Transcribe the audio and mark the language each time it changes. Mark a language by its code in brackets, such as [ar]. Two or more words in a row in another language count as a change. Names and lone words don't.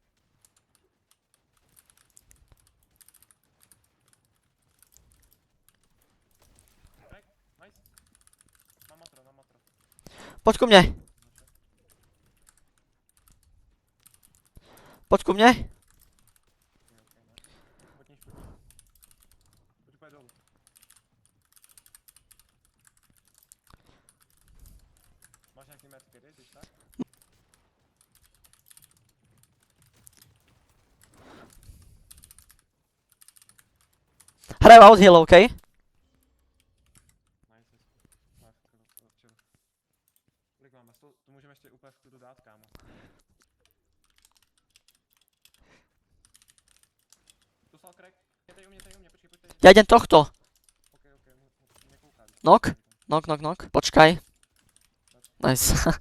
[en] Crack, nice. [sk] Mám matro. Poď ku mne. Poď ku mne. [en] Okay, nice. [cs] Pojď níž. Pojď úplně dolů. Máš nějaký medkity, když tak? Hraju [en] out heal, [cs] okej? Nice. Chill. Kolik máme? To můžeme ještě úplně v klidu dát, kámo. Dostal crack. Je tady u mě, počkej, pojď tady. [sk] Ja idem tohto. [cs] Ok, mě kouká. [sk] Knock. Počkaj. Nice.